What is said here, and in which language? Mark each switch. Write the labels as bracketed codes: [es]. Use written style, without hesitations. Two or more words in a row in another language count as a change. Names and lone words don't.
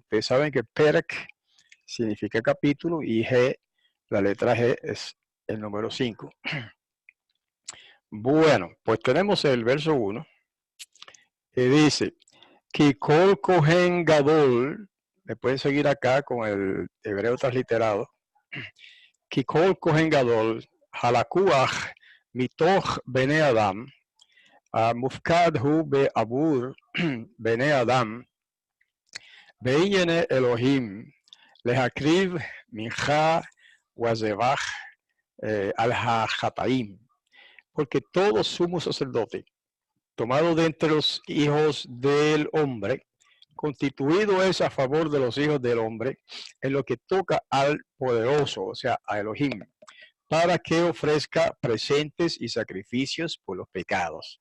[es] Ustedes saben que Perek significa capítulo y G, la letra G, es el número 5. Bueno, pues tenemos el verso 1 que dice, [he] כי כל כהן גדול, [es] me pueden seguir acá con el hebreo transliterado, [he] כי כל כהן גדול הלקוח מתוך בני אדם מופקד הוא בעבור בני אדם בעיני אלהים, להקריב מנחה וזבח על החטאים, [es] porque todo sumo sacerdote tomado de entre los hijos del hombre, constituido es a favor de los hijos del hombre en lo que toca al poderoso, o sea, a Elohim, para que ofrezca presentes y sacrificios por los pecados.